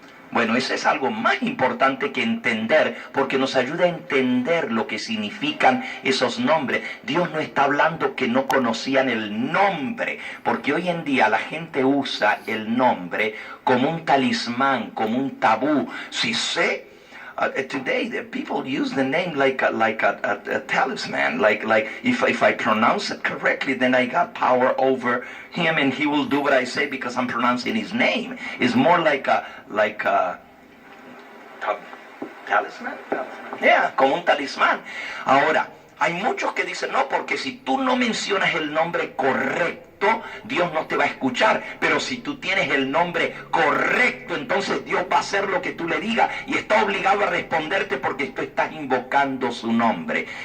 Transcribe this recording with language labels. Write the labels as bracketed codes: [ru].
[es] Bueno, eso es algo más importante que entender, porque nos ayuda a entender lo que significan esos nombres. Dios no está hablando que no conocían el nombre, porque hoy en día la gente usa el nombre como un talismán, como un tabú. Si sé [en] today the people use the name like a talisman. Like if I pronounce it correctly, then I got power over him, and he will do what I say because I'm pronouncing his name. It's more like a talisman. [es] Yeah, como un talismán. Ahora, hay muchos que dicen, no, porque si tú no mencionas el nombre correcto, Dios no te va a escuchar. Pero si tú tienes el nombre correcto, entonces Dios va a hacer lo que tú le digas y está obligado a responderte porque tú estás invocando su nombre.